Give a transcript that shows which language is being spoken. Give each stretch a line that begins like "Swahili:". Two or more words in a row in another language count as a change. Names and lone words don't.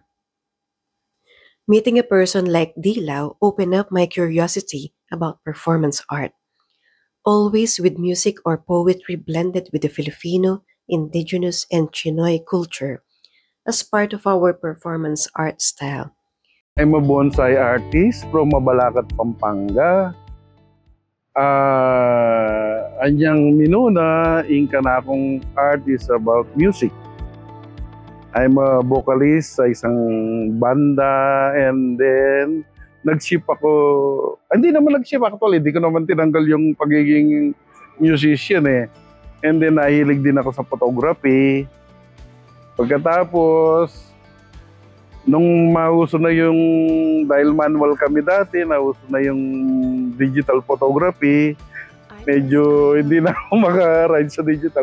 English: Meeting a person like Dee Lau opened up my curiosity about performance art, always with music or poetry blended with the Filipino, indigenous, and Chinoy culture as part of our performance art style. I'm a bonsai artist from Mabalacat, Pampanga.
Pampanga: Anyang minuna, ingka na akong
English: artist about music. I'm a vocalist
Filipino: sa isang banda,
English: and then
Filipino: nag-ship ako. Hindi naman nag-ship actually, hindi ko naman tinanggal yung pagiging musician eh.
English: And then
Filipino: nahilig din ako sa photography. Pagkatapos, nung mauso na yung, dahil manual kami dati, nauso na yung
English: digital photography,
Filipino: medyo hindi na ako maka-ride sa digital.